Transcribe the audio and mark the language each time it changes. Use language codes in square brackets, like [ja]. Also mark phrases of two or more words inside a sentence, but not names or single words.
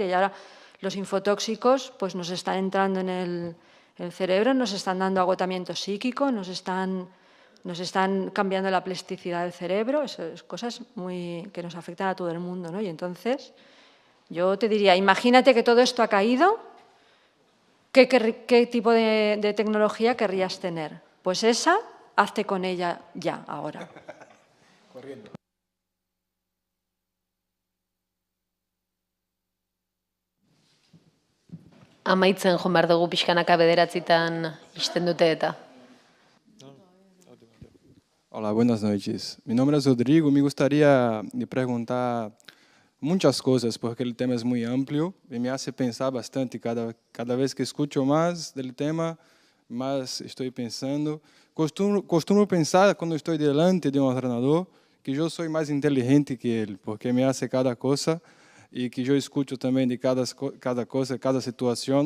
[es] Y ahora los infotóxicos pues, nos están entrando en el cerebro, nos están dando agotamiento psíquico, nos están cambiando la plasticidad del cerebro, esas cosas que nos afectan a todo el mundo, ¿no? Y entonces, yo te diría, imagínate que todo esto ha caído, ¿qué tipo de tecnología querrías tener? Pues esa, hazte con ella ya, ahora. Corriendo. [eu] Amaitzen joan behar dugu pixkanaka 9:00 ixten dute eta. [es] Hola, buenas noches. Mi nombre es Rodrigo. Me gustaría de preguntar muchas cosas porque el tema es muy amplio y me hace pensar bastante. Cada vez que escucho más del tema, más estoy pensando. Costumo pensar cuando estoy delante de un ordenador que yo soy más inteligente que él porque me hace cada cosa y que yo escucho también de cada cosa, cada situación.